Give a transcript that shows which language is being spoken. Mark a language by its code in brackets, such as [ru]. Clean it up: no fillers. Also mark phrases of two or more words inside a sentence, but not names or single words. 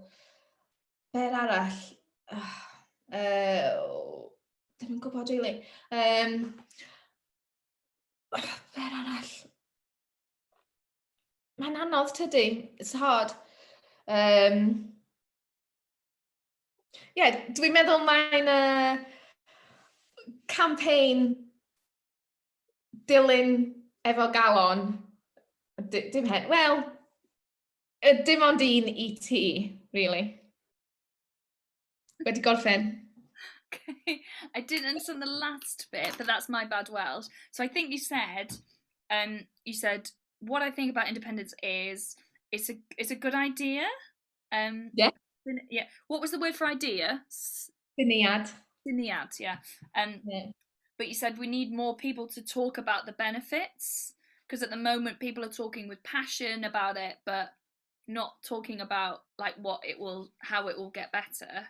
[cy] Be'r arall? Ddim yn gwybod really. Be'r arall? Mae'n anodd tydi. [en] It's hard. [cy] Dwi'n meddwl mae'n campaign dilyn efo galon, dim ond un I ti, really. Wedi gorffen. [en] Okay, I didn't understand the last bit, but that's my bad Welsh. So I think you said, what I think about independence is it's a good idea. Yeah. What was the word for idea? [cy] Syniad, [en] yeah. But you said we need more people to talk about the benefits, because at the moment people are talking with passion about it, but not talking about like how it will get better.